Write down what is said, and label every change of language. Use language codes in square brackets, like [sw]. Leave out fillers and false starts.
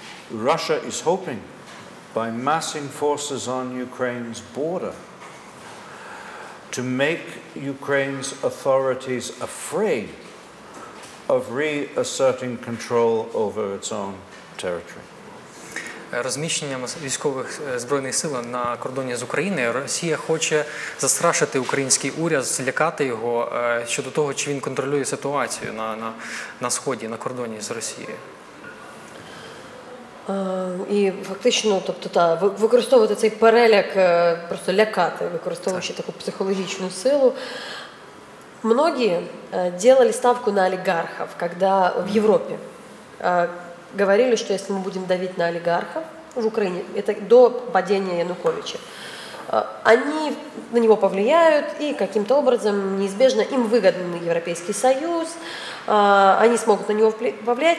[en] Russia is hoping by massing forces on Ukraine's border to make Ukraine's authorities afraid of reasserting control over its own territory. [uk] Розміщенням військових збройних сил на кордоні з Україною Росія хоче застрашити український уряд, злякати його щодо того, чи він контролює ситуацію на сході, на кордоні з Росією. І фактично, тобто, використовувати цей переляк, просто лякати, використовуючи таку психологічну силу. [ru] Многие делали ставку на олигархов, когда в Европе говорили, что если мы будем давить на олигархов в Украине, это до падения Януковича, они на него повлияют, и каким-то образом неизбежно им выгоден Европейский Союз, они смогут на него повлиять.